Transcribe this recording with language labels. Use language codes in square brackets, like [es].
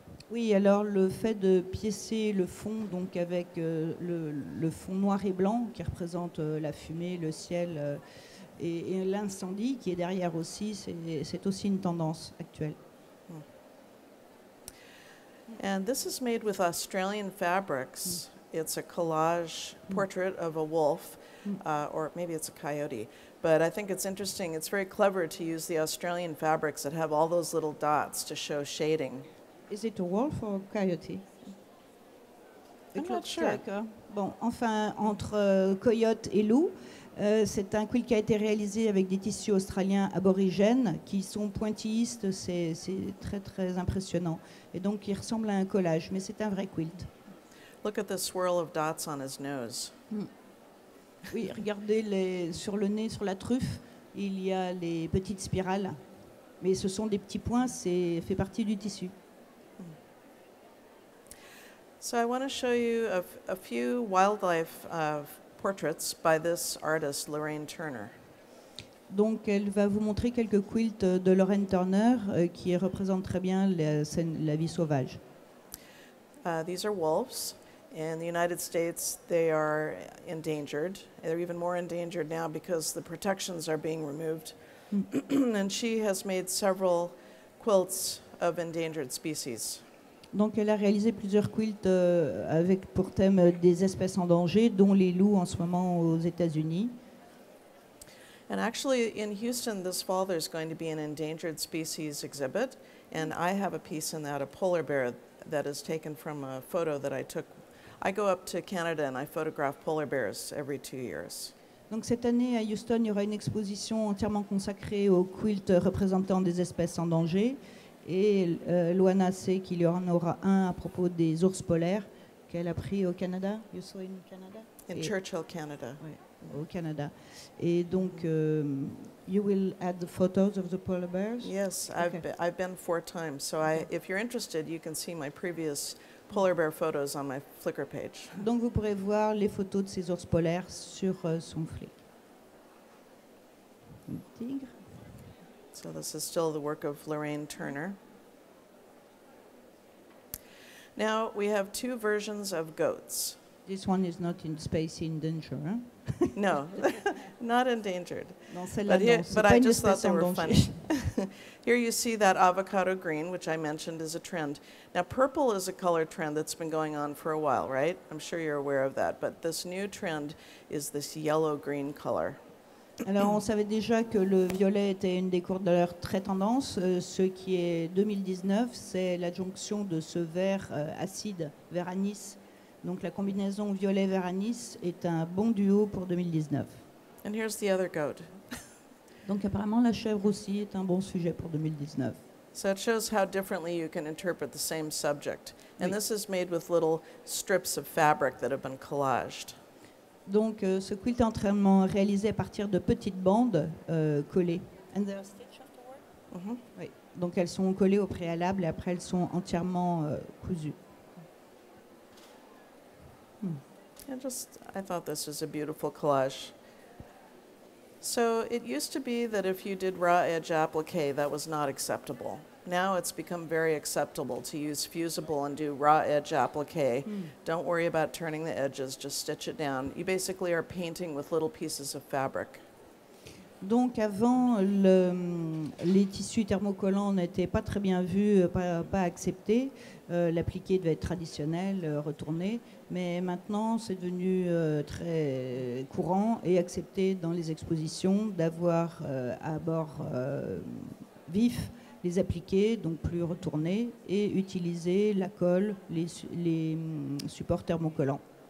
[fr] Oui, alors le fait de piécer le fond, donc avec le fond noir et blanc qui représente la fumée, le ciel et l'incendie qui est derrière aussi, c'est aussi une tendance actuelle. [en] And this is made with Australian fabrics. It's a collage portrait of a wolf, or maybe it's a coyote. But I think it's interesting. It's very clever to use the Australian fabrics that have all those little dots to show shading. Is it a wolf or a coyote? I'm not sure. [fr] Bon, enfin, entre coyote et loup, c'est un quilt qui a été réalisé avec des tissus australiens aborigènes qui sont pointillistes, c'est très très impressionnant. Et donc il ressemble à un collage, mais c'est un vrai quilt. [en] Look at the swirl of dots on his nose. [fr] Oui, regardez sur le nez, sur la truffe, il y a les petites spirales. Mais ce sont des petits points, c'est fait partie du tissu. [en] So I want to show you a few wildlife portraits by this artist, Lorraine Turner. [fr] Donc elle va vous montrer quelques quilts de Lorraine Turner qui représentent très bien la vie sauvage. [en] These are wolves. In the United States, they are endangered. They're even more endangered now because the protections are being removed. And she has made several quilts of endangered species. [fr] Donc elle a réalisé plusieurs quilts avec pour thème des espèces en danger, dont les loups en ce moment aux États-Unis. [en] And actually, in Houston this fall, there's going to be an endangered species exhibit, and I have a piece in that, a polar bear that is taken from a photo that I took. I go up to Canada and I photograph polar bears every 2 years. [fr] Donc cette année à Houston, il y aura une exposition entièrement consacrée aux quilts représentant des espèces en danger. Et Luana sait qu'il y en aura un à propos des ours polaires qu'elle a pris au Canada. [en] You saw in Canada? In Churchill, Canada. [fr] Oui, au Canada. Et donc, [en] you will add the photos of the polar bears? Yes, Okay. I've been 4 times. So if you're interested, you can see my previous polar bear photos on my Flickr page. [fr] Donc vous pourrez voir les photos de ces ours polaires sur son flic. Un tigre. [en] So this is still the work of Lorraine Turner. Now we have 2 versions of goats. This one is not in space in danger. Hein? No, not endangered. [fr] Non, celle-là, non, c'est [en] But [fr] pas [en] I [fr] une [en] just thought [fr] espèce [en] they [fr] en [en] were [fr] danger. [en] funny. Here you see that avocado green, which I mentioned is a trend. Now purple is a color trend that's been going on for a while, right? I'm sure you're aware of that. But this new trend is this yellow-green color. [fr] Alors, on savait déjà que le violet était une des couleurs très tendance. Ce qui est 2019, c'est l'adjonction de ce vert acide, vert anis. Donc, la combinaison violet-vert anis est un bon duo pour 2019. [en] And here's the other goat. [fr] Donc, apparemment, la chèvre aussi est un bon sujet pour 2019. [en] So it shows how differently you can interpret the same subject. And [fr] Oui. [en] this is made with little strips of fabric that have been collaged. [fr] Donc, ce quilt est entièrement réalisé à partir de petites bandes collées. [en] And they are stitched afterward? [fr] Oui. Donc, elles sont collées au préalable et après, elles sont entièrement cousues. [en] I thought this was a beautiful collage. So it used to be that if you did raw edge applique, that was not acceptable. Now it's become very acceptable to use fusible and do raw edge applique. Don't worry about turning the edges, just stitch it down. You basically are painting with little pieces of fabric. [fr] Donc avant, les tissus thermocollants n'étaient pas très bien vus, pas acceptés. L'appliqué devait être traditionnel, retourné. Mais maintenant, c'est devenu très courant et accepté dans les expositions d'avoir à bord vif les appliqués, donc plus retournés, et utiliser la colle, les supports thermocollants.